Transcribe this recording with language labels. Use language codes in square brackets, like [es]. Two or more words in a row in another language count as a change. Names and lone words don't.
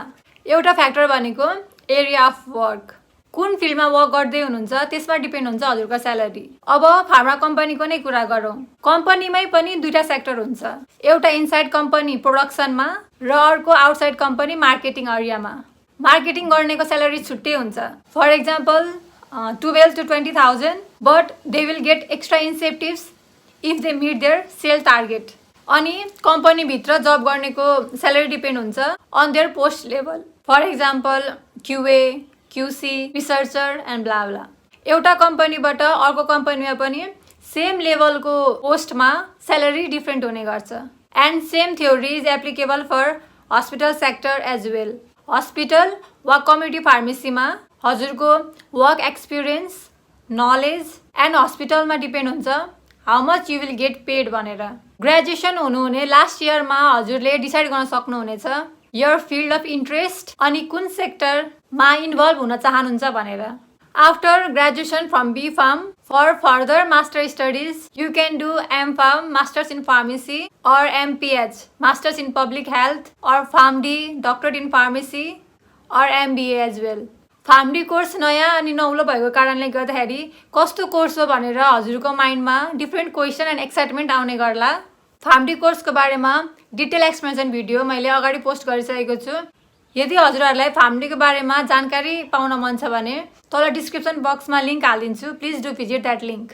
[ne] एउटा फ्याक्टर भनेको [en] area of work, [ne] कुन फिल्डमा वर्क गर्दै हुनुहुन्छ त्यसमा डिपेन्ड हुन्छ हजुरको स्यालेरी। अब फार्मा कम्पनीको नै कुरा गरौँ। कम्पनीमै पनि दुईटा सेक्टर हुन्छ, एउटा [en] inside company [ne] प्रोडक्सनमा र अर्को [en] outside company marketing [ne] एरियामा। मार्केटिङ गर्नेको स्यालेरी छुट्टै हुन्छ। [en] for example 12 to 20,000, but they will get extra incentives if they meet their sale target. [ne] अनि कम्पनीभित्र जब गर्नेको स्यालेरी डिपेन्ड हुन्छ [en] on their post level. for example QA, QC, researcher and blah blah. [ne] एउटा कम्पनीबाट अर्को कम्पनीमा पनि सेम लेभलको पोस्टमा [en] salary different [ne] हुने गर्छ। [en] and same theory is applicable for hospital sector as well. [ne] हस्पिटल वा कम्युनिटी फार्मेसीमा हजुरको [en] work experience, knowledge and [ne] हस्पिटलमा डिपेन्ड हुन्छ [en] how much you will get paid [ne] भनेर। ग्रेजुएसन हुनुहुने लास्ट इयरमा हजुरले डिसाइड गर्न सक्नुहुनेछ [en] your field of interest [ne] अनि कुन सेक्टरमा इन्भल्भ हुन चाहनुहुन्छ भनेर। [en] after graduation from B.Pharm for further master studies you can do M.Pharm, masters in pharmacy, or MPH, masters in public health, or PharmD, doctorate in pharmacy, or MBA as well. [ne] फार्मडी कोर्स नयाँ अनि नौलो भएको कारणले गर्दाखेरि कस्तो कोर्स हो भनेर हजुरको माइन्डमा [en] different question and excitement [ne] आउने गर्ला। फार्मडी कोर्सको बारेमा [en] detail explanation video [ne] मैले अगाडि पोस्ट गरिसकेको छु। यदि हजुरहरूलाई फार्मडीको बारेमा जानकारी पाउन मन छ भने तल डिस्क्रिप्सन बक्समा लिङ्क हालिदिन्छु, [en] please do visit that link.